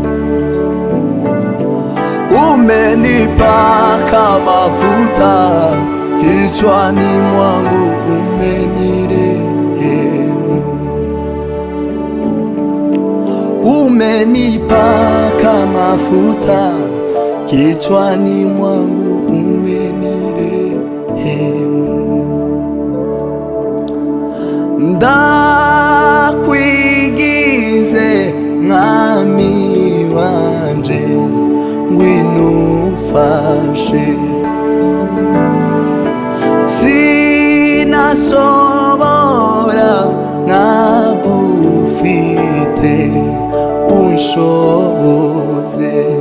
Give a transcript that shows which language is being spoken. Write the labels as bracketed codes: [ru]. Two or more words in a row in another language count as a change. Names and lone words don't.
[sw] Umenipaka mafuta kichwani mwangu, umenirehemu. Umenipaka mafuta kichwani mwangu, umenirehemu. [rn] Ndakwigize mwami wanje, ngwino umfashe. Sinashobora ntagufite, unshoboze.